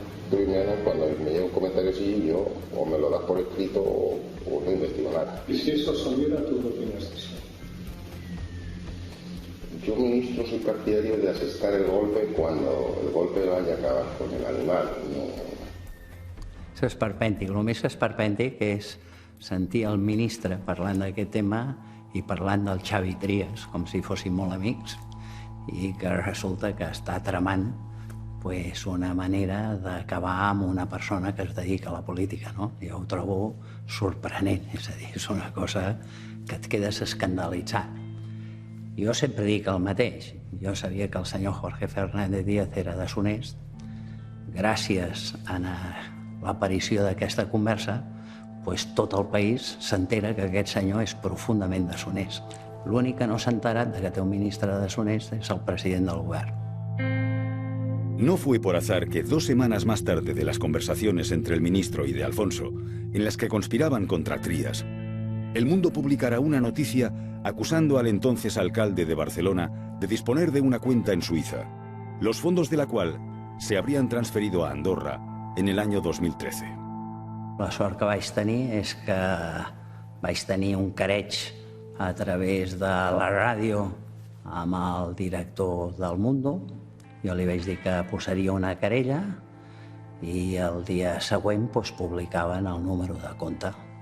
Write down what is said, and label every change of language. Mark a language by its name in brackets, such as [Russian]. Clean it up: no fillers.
[Spanish] Primero, cuando me llega un comentario así, yo o me lo das por escrito o no investigo nada. ¿Y si eso saliera, tú qué opinas de eso? Yo, ministro, soy partidario de asestar el golpe cuando el golpe vaya a acabar con el animal. No. [Catalan] Això és esperpèntic. El més esperpèntic és sentir el ministre parlant d'aquest tema i parlant del Xavi Trías, com si fossin molt amics, i que resulta que està tramant una manera d'acabar amb una persona que es dedica a la política, no? Jo ho trobo sorprenent, és a dir, és una cosa que et quedes escandalitzat. Jo sempre dic el mateix. Jo sabia que el senyor Jorge Fernández Díaz era deshonest. Gràcies a l'aparició d'aquesta conversa, tot el país s'entera que aquest senyor és profundament deshonest. L'únic que no s'ha enterat que té un ministre deshonest és el president del govern. [Spanish] No fue por azar que 2 semanas más tarde de las conversaciones entre el ministro y de Alfonso, en las que conspiraban contra Trías, El Mundo publicará una noticia acusando al entonces alcalde de Barcelona de disponer de una cuenta en Suiza, los fondos de la cual se habrían transferido a Andorra en el año 2013. [Catalan] La sort que vaig tenir és que vaig tenir un careig a través de la ràdio amb el director del Mundo. Jo li vaig dir que posaria una querella i el dia següent publicaven el número de compte.